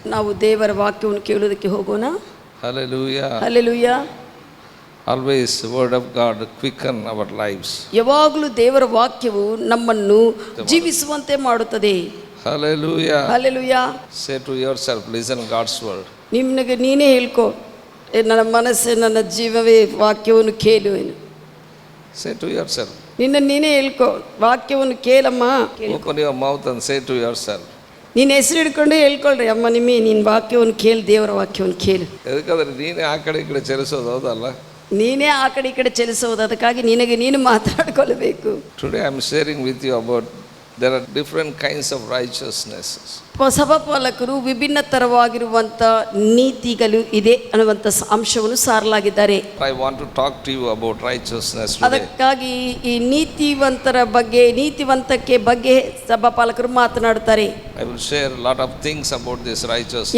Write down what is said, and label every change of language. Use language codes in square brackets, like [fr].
[kn] ನಾವು ದೇವರ ವಾಕ್ಯವನ್ನು ಕೇಳುವುದಕ್ಕೆ ಹೋಗೋಣ. [en] Hallelujah. [kn] Hallelujah. [en] Always the word of God quicken our lives. [kn] ಯಾವಾಗಲೂ ದೇವರ ವಾಕ್ಯವು ನಮ್ಮನ್ನು ಜೀವಿಸುವಂತೆ ಮಾಡುತ್ತದೆ. [en] Hallelujah. [kn] Hallelujah. [en] Say to yourself, listen God's word. [kn] ನಿಮಗೆ ನೀನೇ ಹೇಳ್ಕೊ, ನನ್ನ ಮನಸ್ಸೇ ನನ್ನ ಜೀವವೇ ವಾಕ್ಯವನ್ನು ಕೇಳು. [en] Say to yourself. [kn] ನಿನ್ನ ನೀನೇ ಹೇಳ್ಕೊ, ವಾಕ್ಯವನ್ನು ಕೇಳಮ್ಮ. [en] Open your mouth and say to yourself. [kn] ನೀನು ಹೆಸರು ಹಿಡ್ಕೊಂಡು ಹೇಳ್ಕೊಳ್ರಿ, ಅಮ್ಮ ನಿಮ್ಮಿ ನಿನ್ನ ವಾಕ್ಯವನ್ನು ಕೇಳು, ದೇವರ ವಾಕ್ಯವನ್ನು ಕೇಳು. ಯಾಕಂದ್ರೆ ನೀನೇ ಆ ಕಡೆ ಈ ಕಡೆ ಚಲಿಸೋದು, ಹೌದಲ್ಲ? ನೀನೇ ಆ ಕಡೆ ಈ ಕಡೆ ಚಲಿಸೋದು, ಅದಕ್ಕಾಗಿ ನಿನಗೆ ನೀನು ಮಾತಾಡ್ಕೊಳ್ಬೇಕು. [en] Today I am sharing with you about there are different kinds of righteousness. [kn] ಸಭಾಪಾಲಕರು ವಿಭಿನ್ನ ತರವಾಗಿರುವಂಥ ನೀತಿಗಳು ಇದೆ ಅನ್ನುವಂಥ ಅಂಶವನ್ನು ಸಾರಲಾಗಿದ್ದಾರೆ. [en] I want to talk to you about righteousness today. [kn] ಅದಕ್ಕಾಗಿ ಈ ನೀತಿವಂತರ ಬಗ್ಗೆ, ನೀತಿವಂತಕ್ಕೆ ಬಗ್ಗೆ ಸಭಾಪಾಲಕರು ಮಾತನಾಡುತ್ತಾರೆ. [en] I will share a lot of things about this righteousness.